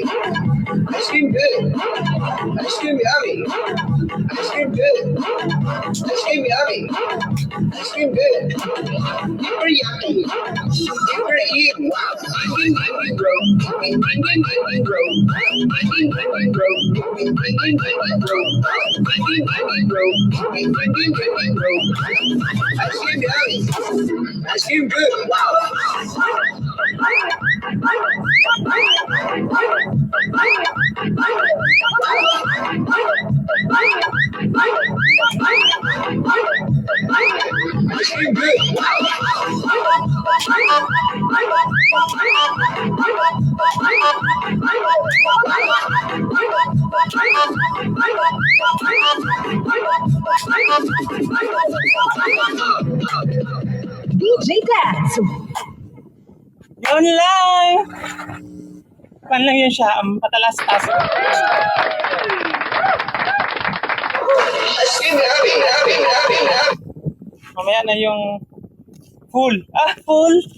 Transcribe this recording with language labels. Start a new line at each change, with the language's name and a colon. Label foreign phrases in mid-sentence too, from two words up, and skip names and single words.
English: Ice cream good. Ice cream yummy. Ice cream good. Ice cream yummy. Ice cream good. Super yummy. Super eat. Wow. Ding ding ding bro. Ding ding ding ding bro. Ding ding ding ding bro. Ding ding ding ding bro. Ding ding ding ding bro. Ding ding ding ding bro. Ice cream yummy. Ice cream good. Wow. Ice cream good. DJ Dance.
Filipino: Yun lang! Pan lang yun siya, patalas-tas.
English: Ice cream yummy. Yummy. Yummy. Yummy.
Filipino: Mamaya na yung full. Full!